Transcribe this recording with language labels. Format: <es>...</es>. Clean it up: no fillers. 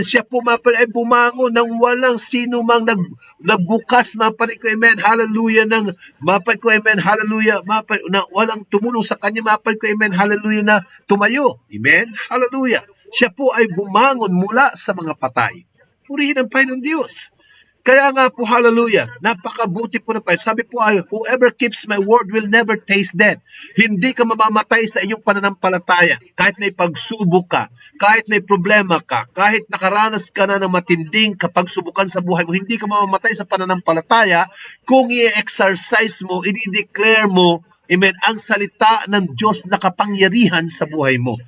<tl>Siya po, mga kapatid, ay bumangon nang walang sino mang nagbukas, mga kapatid ko. Amen. Hallelujah. Mga kapatid ko. Amen. Hallelujah. Na walang tumulong sa kanya, mga kapatid ko. Amen. Hallelujah, na tumayo. Amen. Hallelujah. Siya po ay bumangon mula sa mga patay. Purihin ang Panginoon Diyos. Kaya nga po, hallelujah, napakabuti po na pa. Sabi po ay,</tl> <en>whoever keeps my word will never taste death.</en> <tl>Hindi ka mamamatay sa iyong pananampalataya. Kahit na ipagsubok ka, kahit na problema ka, kahit nakaranas ka na ng matinding kapagsubukan sa buhay mo, hindi ka mamamatay sa pananampalataya kung i-exercise mo, i-declare mo, amen, ang salita ng Diyos na kapangyarihan sa buhay mo.</tl>